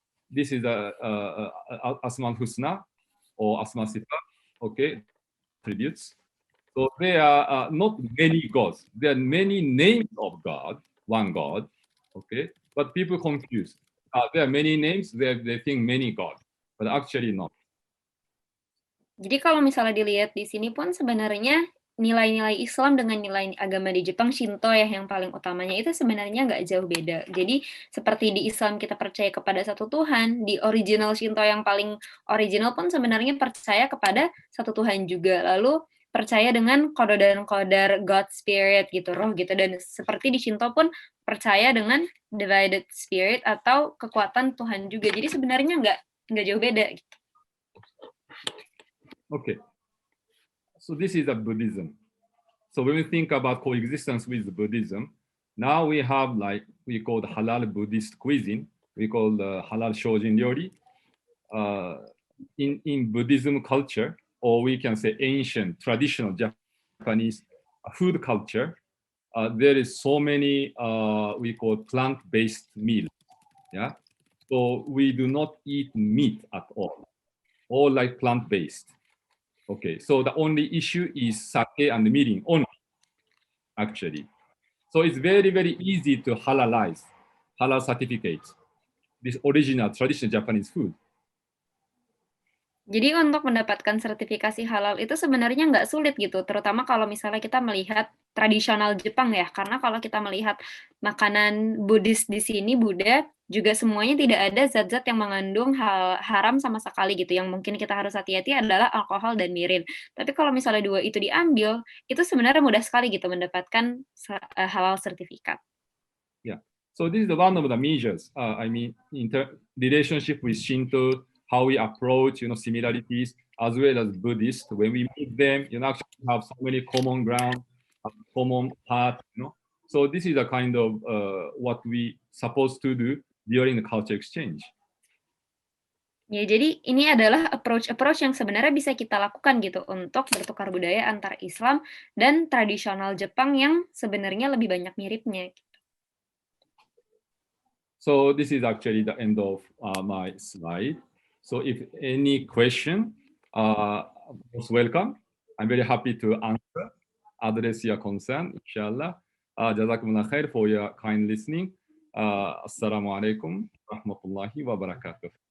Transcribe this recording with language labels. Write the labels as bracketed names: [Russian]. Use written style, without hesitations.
[English] This is Asma al-Husna or Asma Sifat, okay, attributes. So there are not many gods. There are many names of God, one God, okay? But people confuse. There are many names, they think many gods, but actually not. [Indonesian] Jadi kalau misalnya dilihat di sini pun sebenarnya nilai-nilai Islam dengan nilai agama di Jepang, Shinto ya yang paling utamanya, itu sebenarnya nggak jauh beda. Jadi seperti di Islam kita percaya kepada satu Tuhan, di original Shinto yang paling original pun sebenarnya percaya kepada satu Tuhan juga. Lalu percaya dengan kodar [English] God Spirit [Indonesian] gitu, roh gitu. Dan seperti di Shinto pun percaya dengan [English] divided spirit [Indonesian] atau kekuatan Tuhan juga. Jadi sebenarnya nggak jauh beda gitu. [English] Okay. So this is a Buddhism. So when we think about coexistence with Buddhism, now we have like we call the halal Buddhist cuisine. We call the halal shojin ryori. In Buddhism culture, or we can say ancient traditional Japanese food culture, there is so many we call plant-based meals. Yeah. So we do not eat meat at all like plant-based. Okay, so the only issue is sake and mirin only, actually. So it's very, very easy to halal certificate this original traditional Japanese food. [Indonesian] Jadi untuk mendapatkan sertifikasi halal itu sebenarnya nggak sulit gitu, terutama kalau misalnya kita melihat tradisional Jepang ya, karena kalau kita melihat makanan Buddhis di sini, Buddha, juga semuanya tidak ada zat-zat yang mengandung hal haram sama sekali gitu, yang mungkin kita harus hati-hati adalah alkohol dan mirin. Tapi kalau misalnya dua itu diambil, itu sebenarnya mudah sekali gitu mendapatkan halal sertifikat. [English] Yeah, so this is one of the measures, I mean, relationship with Shinto, how we approach, similarities, as well as Buddhist. When we meet them, actually have so many common ground, common path, So this is a kind of what we supposed to do during the culture exchange. [Indonesian] Ya, jadi ini adalah approach yang sebenarnya bisa kita lakukan gitu untuk bertukar budaya antar Islam dan tradisional Jepang yang sebenarnya lebih banyak miripnya. [English] So this is actually the end of my slide. So if any question, most welcome. I'm very happy to answer, address your concern, inshallah. [Arabic] Jazakumullah khair [English] for your kind listening. [Arabic] Assalamu alaikum warahmatullahi wabarakatuh.